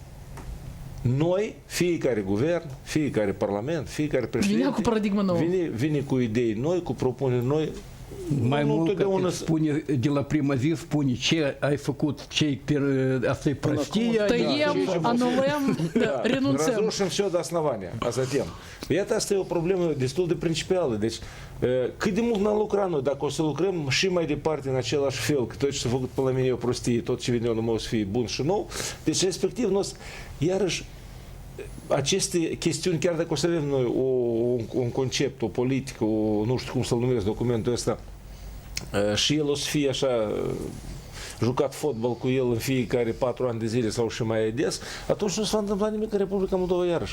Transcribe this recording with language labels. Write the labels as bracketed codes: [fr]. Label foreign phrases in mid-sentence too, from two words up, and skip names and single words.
[ro] Noi, fiecare guvern, fiecare parlament, fiecare președinte vine cu paradigmă nouă. Vine cu idei noi, cu propuneri noi. Mai mult că spune, de la prima zi spune ce ai făcut, asta e prostie. Tăiem, anulăm, renunțăm. [ru] Разрушим все до основания, a затем. [ro] Iată, asta e o problemă destul de principială. Deci, cât de mult n-am lucrat noi, dacă o să lucrăm și mai departe în același fel, că tot ce s-a făcut până la mine e o prostie, tot ce vine numai o să fie bun și nou, deci, respectiv, noi, iarăși, aceste chestiuni, chiar dacă o să avem noi un concept, o politică, nu știu cum să-l numesc documentul ăsta, și el o să fie așa jucat fotbal cu el în fiecare 4 ani de zile sau și mai des, atunci nu se va întâmpla nimic în Republica Moldova iarăși.